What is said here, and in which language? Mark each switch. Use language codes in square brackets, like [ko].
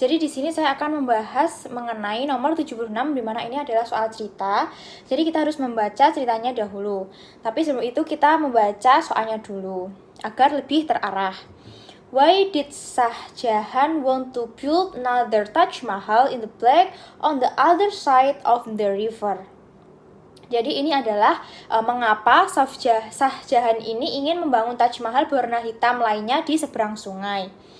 [id] Jadi di sini saya akan membahas mengenai nomor 76, di mana ini adalah soal cerita. Jadi kita harus membaca ceritanya dahulu. Tapi sebelum itu kita membaca soalnya dulu agar lebih terarah. [en] Why did Shah Jahan want to build another Taj Mahal in the black on the other side of the river? [id] Jadi ini adalah mengapa Shah Jahan ini ingin membangun Taj Mahal berwarna hitam lainnya di seberang sungai.